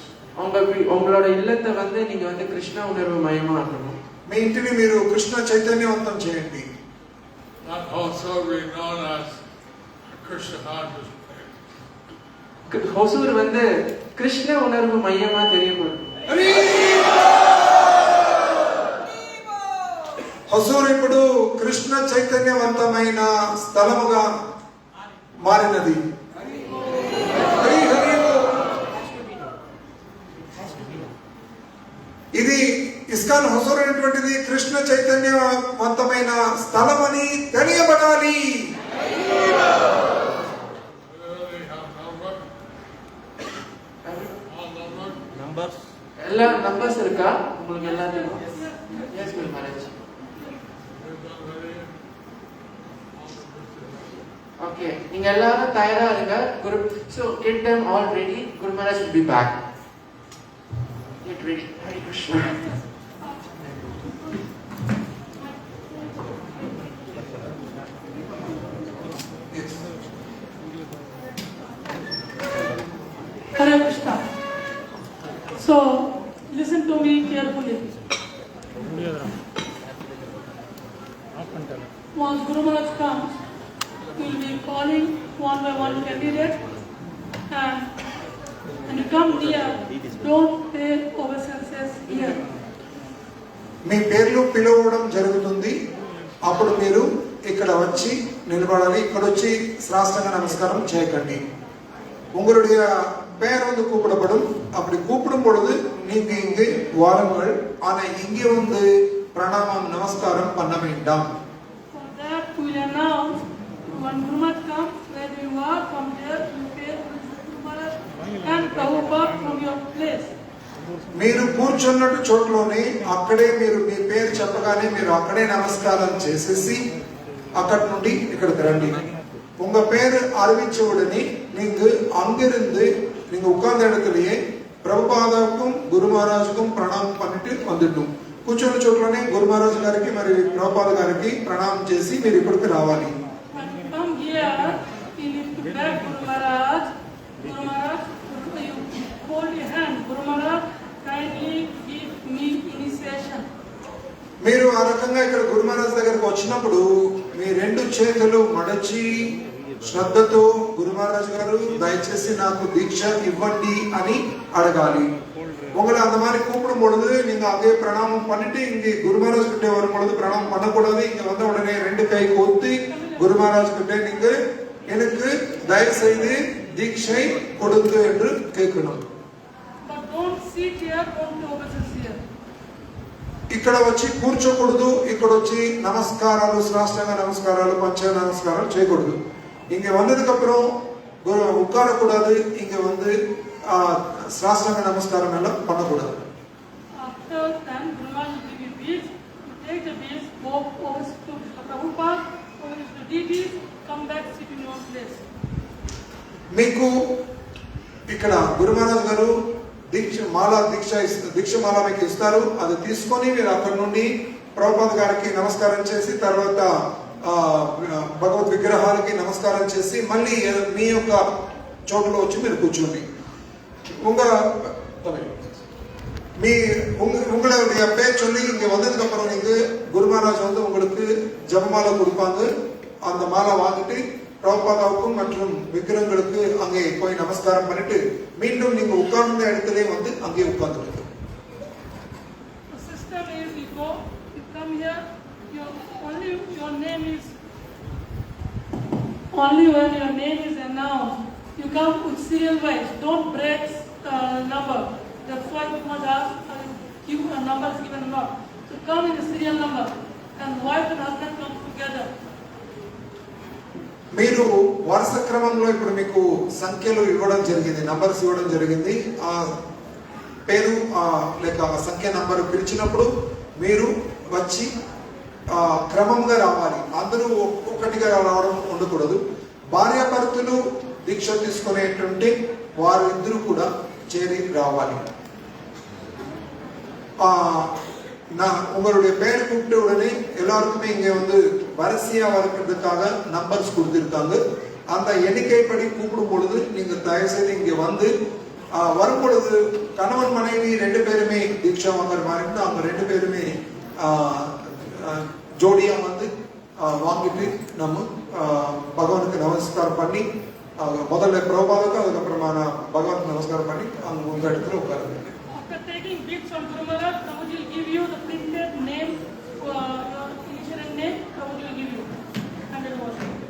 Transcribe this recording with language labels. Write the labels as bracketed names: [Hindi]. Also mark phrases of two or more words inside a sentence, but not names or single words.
[Tamil] உங்களோட இல்லத்தை நீங்க கிருஷ்ண உணர்வு மயமா ஆக்கணும். [Telugu] మీ ఇంటిని మీరు కృష్ణ చైతన్యవంతం చేయండి. [English] Not also be known as Krishna conscious place. [Tamil] ஹொசூர் கிருஷ்ண உணர்வு மையமா தெரியப்படும். [Telugu] హొసూర్ ఇప్పుడు కృష్ణ చైతన్యవంతమైన స్థలముగా మారినది. ఇది ఇస్కాన్ హొసూర్ అనేటువంటిది కృష్ణ చైతన్యవంతమైన స్థలం అని తెలియబడాలి. [Tamil] எல்லா நம்பர்ஸ் இருக்கா உங்களுக்கு எல்லாத்தையும்? எஸ் குரு மகாராஜ். ஓகே, நீங்க எல்லாரும் தயாரா இருங்க. குரு, [English] so get them all ready. Guru Maharaj will be back. Get ready. Hare Krishna. Hare Krishna. So, listen to me carefully. Once Guru Maharaj comes, we will be calling one by one candidate, and when you come near, don't pay obeisances here. [Telugu] మీ పేర్లు పిలవడం జరుగుతుంది. అప్పుడు మీరు ఇక్కడ వచ్చి నిలబడాలి. ఇక్కడ వచ్చి శ్రాష్టంగా నమస్కారం చేయకండి. [Tamil] உங்களுடைய பெயர் கூப்பிடப்படும். அப்படி கூப்பிடும் பொழுது நீங்க இங்கு வாருங்கள். ஆனா இங்கே பிரணாமம் நமஸ்காரம் பண்ண வேண்டாம். [English] For that we will announce when Guru Maharaj comes, where you are, from there you pay Guru Maharaj and Prabhupada from your place. [Telugu] మీరు కూర్చున్నట్టు చోట్లోనే అక్కడే మీరు మీ పేరు చెప్పగానే మీరు అక్కడే నమస్కారం చేసేసి అక్కడి నుండి ఇక్కడికి రండి. [Tamil] உங்க பேரு அறிவிச்ச உடனே நீங்க அங்கிருந்து நீங்க உட்கார்ந்த இடத்துலயே [Telugu] ప్రభుపాదకు గురు మహారాజుకు ప్రణామం [Tamil] பண்ணிட்டு வந்துட்டோம். [Telugu] కూర్చున్న చోట్లోనే గురు మహారాజు గారికి మరి ప్రభుపాద గారికి ప్రణామం చేసి మీరు ఇక్కడికి రావాలి. [English] Come here, you need to beg Guru Maharaj. Guru Maharaj, you hold your hand. Guru Maharaj, kindly give me initiation. [Telugu] మీరు ఆ రకంగా ఇక్కడ గురు మహారాజ్ దగ్గరకు వచ్చినప్పుడు మీ రెండు చేతులు మడచి శ్రద్ధతో గురు మహారాజ్ గారు దయచేసి నాకు దీక్ష ఇవ్వండి అని అడగాలి. [Tamil] உங்களை அந்த மாதிரி கூப்பிடும் பொழுது நீங்க அங்கே பிரணாமம் பண்ணிட்டு இங்க குரு மகாராஜ் கிட்ட வரும் பொழுது பிரணாமம் பண்ணக்கூடாது. இங்க வந்த உடனே ரெண்டு கை கோர்த்து குரு மகாராஜ் கிட்ட நீங்க எனக்கு தயவு செய்து దీక్షை கொடுங்க என்று கேட்கணும். [English] But don't sit here, don't oversee here. [Telugu] ఇక్కడ వచ్చి కూర్చోకూడదు. ఇక్కడ వచ్చి నమస్కారాలు, శ్రాష్టాంగ నమస్కారాలు, పంచ నమస్కారాలు చేయకూడదు. [Tamil] இங்க வந்ததுக்கு அப்புறம் உட்காரக்கூடாது. இங்க வந்து [Telugu] శ్రాష్టాంగ నమస్కారం [Tamil] எல்லாம் பண்ணக்கூடாது. [English] After then, Guru Maharaj will give you beads. You take the beads, go over to Prabhupada, over to deities, come back, sit in your place. [Telugu] మీకు ఇక్కడ గురు మహారాజ్ గారు దీక్షమాల మీకు ఇస్తారు. అది తీసుకొని మీరు అక్కడ నుండి ప్రభుపాద గారికి నమస్కారం చేసి తర్వాత భగవద్ విగ్రహాలకి నమస్కారం చేసి మళ్ళీ మీ యొక్క చోటులో వచ్చి మీరు కూర్చోండి. [Tamil] உங்களுடைய பேர் சொல்லி இங்க வந்ததுக்கு அப்புறம் நீங்க குரு மகாராஜ் வந்து உங்களுக்கு ஜபமாலை கொடுப்பாங்க. அந்த மாலை வாங்கிட்டு பிரபுபாதாவுக்கும் மற்றும் விக்கிரகங்களுக்கு அங்கே போய் நமஸ்காரம் பண்ணிட்டு மீண்டும் நீங்க உட்கார்ந்த இடத்திலே வந்து அங்கே உட்கார்ந்துடுங்க. [English] The system is you go, you come here, your name is only when your name is announced. You come with serial wise. Don't break number. That's why you must ask give a number is given or not. So come in a serial number, and wife and husband come together. [Telugu] మీరు వరుస క్రమంలో ఇప్పుడు మీకు సంఖ్యలు ఇవ్వడం జరిగింది, నంబర్స్ ఇవ్వడం జరిగింది. ఆ పేరు లేక సంఖ్య నంబర్ పిలిచినప్పుడు మీరు వచ్చి క్రమంగా రావాలి. అందరూ ఒక్కటిగా రావడం ఉండకూడదు. భార్యాభర్తలు దీక్ష తీసుకునేటువంటి వారు ఇద్దరు కూడా చేరి రావాలి. [Tamil] உங்களுடைய பேர் கூப்பிட்ட உடனே எல்லாருக்குமே இங்க வந்து வரிசையா வர்றதுக்காக நம்பர்ஸ் கொடுத்திருக்காங்க. அந்த எண்ணிக்கைப்படி கூப்பிடும் பொழுது நீங்க தயவு செய்து இங்க வந்து வரும் பொழுது கணவன் மனைவி ரெண்டு பேருமே தீட்சா வாங்குற மாதிரி இருந்தா அவங்க ரெண்டு பேருமே ஜோடியா வந்து வாங்கிட்டு நம்ம பகவானுக்கு நமஸ்காரம் பண்ணி முதல்ல பிரபாதுக்கு அதுக்கப்புறமா பகவானுக்கு நமஸ்காரம் பண்ணி அவங்க உங்க இடத்துல உட்காருங்க. [English] After taking beads from Guru Maharaj, Prabhuji will give you the printed name, your initial name, Prabhuji will give you. 100 words.